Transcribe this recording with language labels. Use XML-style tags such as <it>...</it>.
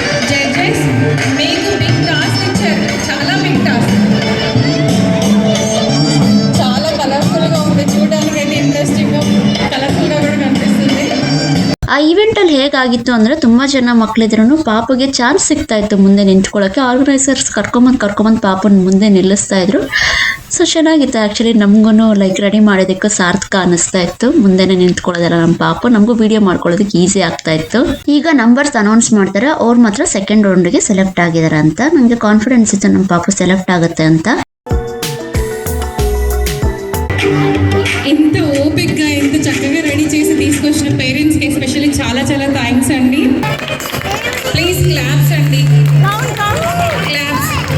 <te>Judges మీకు big task ఇచ్చారు, చాలా బిగ్ టాస్క్. చాలా కలర్ఫుల్గా ఉంది, చూడడానికి అయితే ఇంట్రెస్టింగ్గా కలర్ఫుల్గా కూడా కనిపిస్తుంది.</te> <kn>ಆ ಈವೆಂಟಲ್ಲಿ ಹೇಗಾಗಿತ್ತು ಅಂದರೆ ತುಂಬ ಜನ ಮಕ್ಕಳಿದ್ರು ಪಾಪಗೆ ಚಾನ್ಸ್ ಸಿಗ್ತಾ ಇತ್ತು ಮುಂದೆ ನಿಂತ್ಕೊಳ್ಳೋಕ್ಕೆ. ಆರ್ಗನೈಸರ್ಸ್ ಕರ್ಕೊಂಬಂದು ಪಾಪನ ಮುಂದೆ ನಿಲ್ಲಿಸ್ತಾ ಇದ್ರು. ಸೊ ಚೆನ್ನಾಗಿತ್ತು ಆ್ಯಕ್ಚುಲಿ. ನಮಗೂ ಲೈಕ್ ರೆಡಿ ಮಾಡೋದಕ್ಕೂ ಸಾರ್ಥಕ ಅನ್ನಿಸ್ತಾ ಇತ್ತು. ಮುಂದೆನೇ ನಿಂತ್ಕೊಳ್ಳೋದಲ್ಲ ನಮ್ಮ ಪಾಪು, ನಮಗೂ ವಿಡಿಯೋ ಮಾಡ್ಕೊಳ್ಳೋದಕ್ಕೆ ಈಸಿ ಆಗ್ತಾ ಇತ್ತು. ಈಗ ನಂಬರ್ಸ್ ಅನೌನ್ಸ್ ಮಾಡ್ತಾರೆ. ಅವ್ರು ಮಾತ್ರ ಸೆಕೆಂಡ್ ರೌಂಡ್ಗೆ ಸೆಲೆಕ್ಟ್ ಆಗಿದ್ದಾರೆ ಅಂತ. ನನಗೆ ಕಾನ್ಫಿಡೆನ್ಸ್ ಇತ್ತು ನಮ್ಮ ಪಾಪು ಸೆಲೆಕ್ಟ್ ಆಗುತ್ತೆ ಅಂತ.</kn> <te>ఇంత ఓపిక్గా ఇంత చక్కగా రెడీ చేసి తీసుకొచ్చిన పేరెంట్స్కి ఎస్పెషల్లీ చాలా చాలా థ్యాంక్స్ అండి. ప్లీజ్ క్లాప్స్ అండి, క్లాప్స్.</te>